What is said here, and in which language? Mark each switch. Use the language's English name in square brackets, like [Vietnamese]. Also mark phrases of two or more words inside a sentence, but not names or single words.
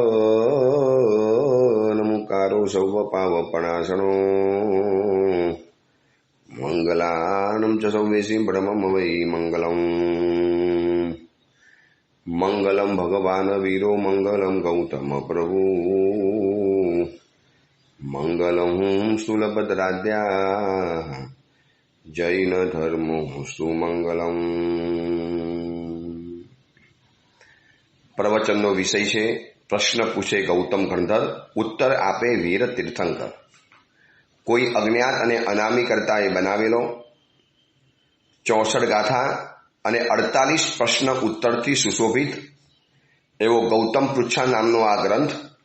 [Prakrit languages] नमुकारो सौवपावपणासनो मंगलानं च सौवेशी ब्रह्मं वै मंगलम् मंगलम भगवान वीरो मंगलम गौतम प्रभु मंगलम सुलभद्राद्या जैन धर्मो सुमंगलम। [Gujarati] प्रवचनનો વિષય છે પ્રશ્ન પૂછે ગૌતમ ગણધર, ઉત્તર આપે વીર તીર્થંકર। કોઈ અજ્ઞાત અને અનામી કરતાએ બનાવેલો 64 ગાથા અને 48 પ્રશ્ન ઉત્તરથી સુશોભિત એવો ગૌતમ પૃચ્છા નામનો આ ગ્રંથ